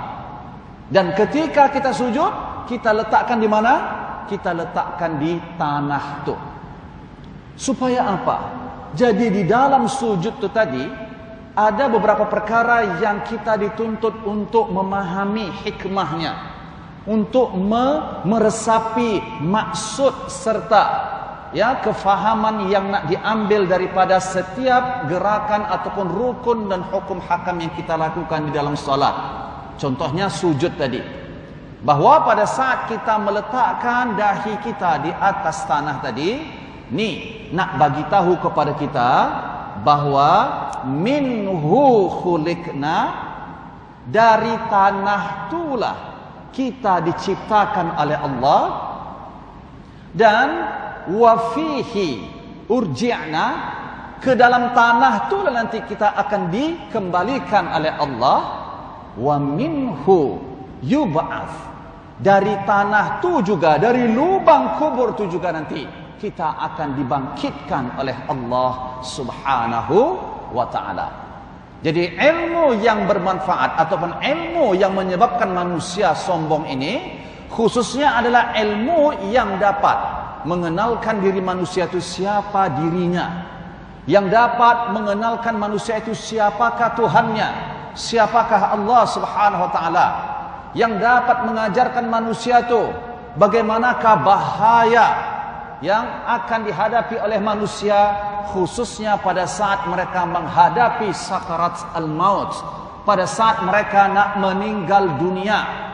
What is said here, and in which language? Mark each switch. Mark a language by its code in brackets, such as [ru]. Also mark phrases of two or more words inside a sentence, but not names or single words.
[ms] Dan ketika kita sujud, kita letakkan di mana? Kita letakkan di tanah tuh. Supaya apa? Jadi di dalam sujud itu tadi ada beberapa perkara yang kita dituntut untuk memahami hikmahnya, untuk meresapi maksud serta kefahaman yang nak diambil daripada setiap gerakan ataupun rukun dan hukum hakam yang kita lakukan di dalam solat. Contohnya sujud tadi, bahwa pada saat kita meletakkan dahi kita di atas tanah tadi, ni nak bagi tahu kepada kita bahwa [ar] منه خلقنا, [ms] dari tanah itulah kita diciptakan oleh Allah, dan [ar] وفيه أرجعنا, [ms] ke dalam tanah itulah nanti kita akan dikembalikan oleh Allah. [ar] ومنه يبعث, [ms] dari tanah tu juga, dari lubang kubur tu juga nanti kita akan dibangkitkan oleh Allah [ar] سبحانه وتعالى. [ms] Jadi ilmu yang bermanfaat ataupun ilmu yang menyebabkan manusia sombong ini khususnya adalah ilmu yang dapat mengenalkan diri manusia itu siapa dirinya, yang dapat mengenalkan manusia itu siapakah Tuhannya, siapakah Allah [ar] سبحانه وتعالى, [ms] yang dapat mengajarkan manusia itu bagaimanakah bahaya yang akan dihadapi oleh manusia khususnya pada saat mereka menghadapi [ar] سكرات الموت, [ms] pada saat mereka nak meninggal dunia.